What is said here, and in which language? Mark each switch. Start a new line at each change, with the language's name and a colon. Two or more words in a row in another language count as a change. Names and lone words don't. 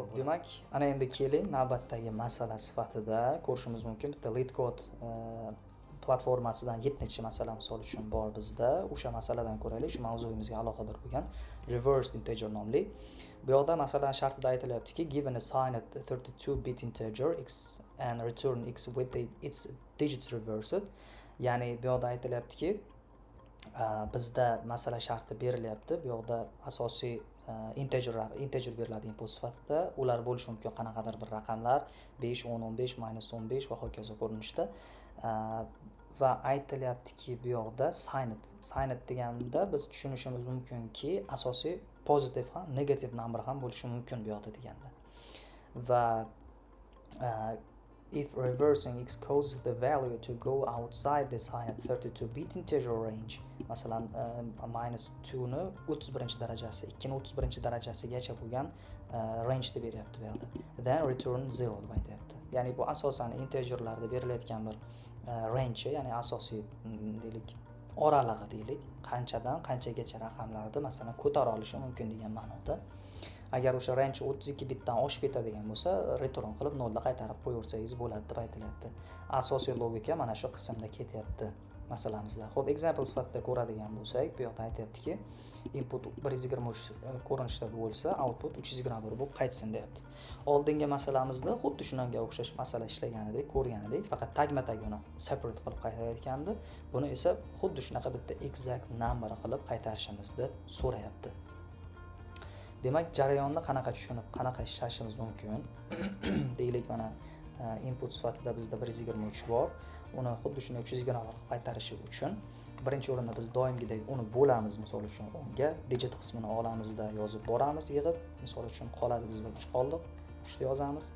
Uzbek: Demak, ana endi keling navbatdagi masala sifatida ko'rishimiz mumkin. Bitta LeetCode platformasidan 7-chi masala misol uchun bor bizda. O'sha masaladan ko'raylik, shu mavzuyimizga aloqador bo'lgan
English: reversed integer
Uzbek: nomli. Bu yerda masalan shartida aytilyaptiki,
English: given a signed 32-bit integer x and return x with its digits reversed.
Uzbek: Ya'ni bu yerda aytilyaptiki, bizda masala sharti berilyapti. Bu yerda asosiy integer beriladi input sifatida. Ular bo'lishi mumkin qanaqadir bir raqamlar 5, 10, 15, -15 va hokazo ko'rinishda. Va aytilyaptiki bu yerda signed deganda biz tushunishimiz mumkinki asosiy pozitiv ham, negativ number ham bo'lishi mumkin bu yerda deganda.
English: Va if reversing x causes the value to go outside the signed 32-bit integer range,
Uzbek: masalan -2 ni 31-darajasi, 2 ni 31-darajasigacha bo'lgan range deb beryapti bu yerda.
English: Then return
Uzbek: 0 deb aytayapti. Ya'ni bu asosan integerlarda berilayotgan bir range, ya'ni asosiy deylik oralig'i deylik, qanchadan qanchagacha raqamlarni masalan ko'tara olishi mumkin degan ma'noda. Agar o'sha range 32 bitdan oshib ketadigan bo'lsa, return qilib 0 da qaytarib qo'yaversangiz bo'ladi deb aytilyapti. Asosiy logika mana shu qismda ketyapti masalamizda. Xo'p, example sifatida ko'radigan bo'lsak, bu yerda aytayaptiki, input 123 ko'rinishda bo'lsa, output 321 bo'lib qaytsin deyapti. Oldingi masalamizda xuddi shunga o'xshash masala ishlaganidek, ko'rganidek, faqat tagma-tag uni separate qilib qaytarayotgandi. Buni esa xuddi shunaqa bitta
English: exact number
Uzbek: qilib qaytarishimizni so'rayapti. Demak, jarayonni qanaqa tushunib, qanaqa ishlashimiz mumkin? Deylik, mana input sifatida bizda 123 bor. Uni xuddi shunday 320 qilib qaytarishi uchun birinchi o'rinda biz doimgidek uni bo'lamiz, misol uchun unga digit qismini olamizda yozib boramiz, yig'ib, misol uchun qoladi bizda 3 qoldiq, 3 ni yozamiz.